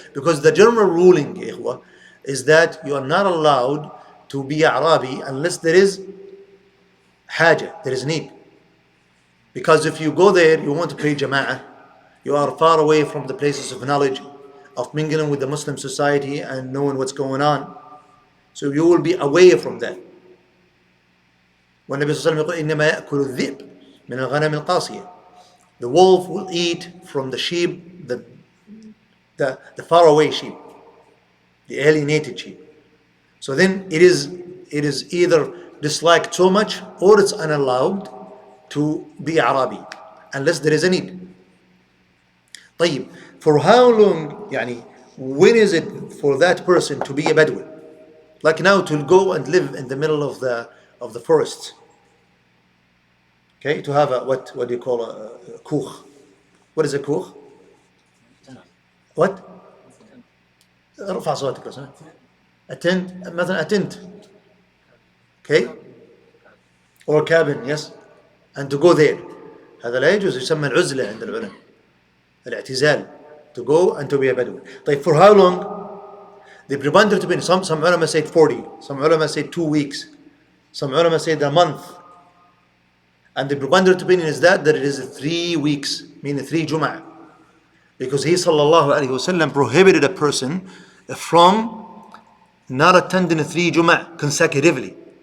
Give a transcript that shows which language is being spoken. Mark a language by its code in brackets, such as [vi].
[en] Because the general ruling [ar] يا إخوة [en] is that you are not allowed to be Arabi unless there is [ar] حاجة, [en] there is need. Because if you go there, you want to pray Jama'ah, you are far away from the places of knowledge, of mingling with the Muslim society and knowing what's going on. So you will be away from that. [ar] والنبي صلى الله عليه وسلم يقول إنما يأكل الذئب من الغنم القاصية. [en] The wolf will eat from the sheep, the faraway sheep, the alienated sheep. So then it is either disliked so much or it's unallowed to be Arabi unless there is a need. [ar] طيب, [en] for how long, [ar] يعني [en] when is it for that person to be a Bedouin? Like now to go and live in the middle of the forest. Okay, to have a what do you call a kuch? What is a kuch? What? [ar] ارفع صوتك لو سمحت. [en] A tent, [ar] مثلا [en] a tent. Okay? Or a cabin, yes. And to go there. [ar] هذا لا يجوز, يسمى العزلة عند العلماء. [en] الاعتزال. To go and to be a Bedouin. [ar] طيب, [en] for how long? The preponderant opinion, some ulama said 40, some ulama said 2 weeks, some ulama said a month. And the preponderant opinion is that it is 3 weeks, meaning 3 Jum'ah. Because he sallallahu alayhi wasallam prohibited a person from not attending 3 Jum'ah consecutively.